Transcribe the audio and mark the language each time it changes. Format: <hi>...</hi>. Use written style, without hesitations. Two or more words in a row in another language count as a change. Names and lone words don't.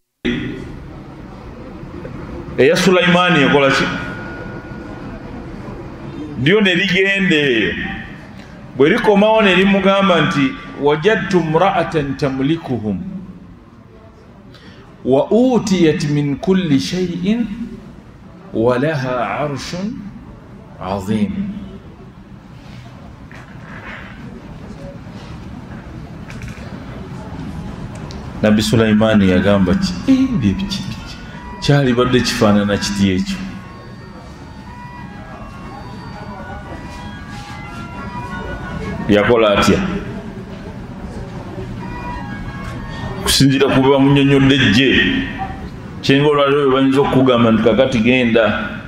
<lg>eya Sulaimaani ekola ki lyo ne ligenda eyo bwe likomawo ne limugamba nti</lg> <ar>وجدت امرأة تملكهم وأوتيت من كل شيء ولها عرش عظيم.</ar> <lg>Nabi Sulaimaani yagamba ki kyali badde kifaanana kiti ekyo yakola atya kusinzira ku bwe bamunnyonnyodde ejje kyenga olwaliwo bwe bayinza okukugamba nti kakati genda</lg>